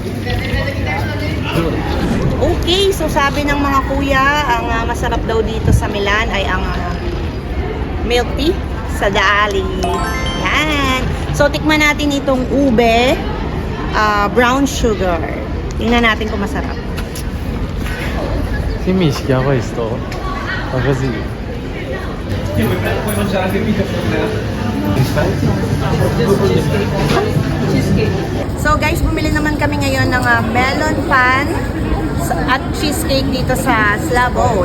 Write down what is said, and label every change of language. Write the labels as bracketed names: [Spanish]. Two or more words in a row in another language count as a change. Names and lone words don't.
[Filipino] Okay, so sabi ng mga kuya, ang masarap daw dito sa Milan ay ang [English] milk tea [Filipino] sa Dali. Yan. So, tikman natin itong ube, [English] brown sugar. [Filipino] Tingnan natin kung masarap. [Italian] Che mischia questo? Ma così. [Filipino] So guys, bumili naman kami ngayon ng melon pan at cheesecake dito sa Slavo.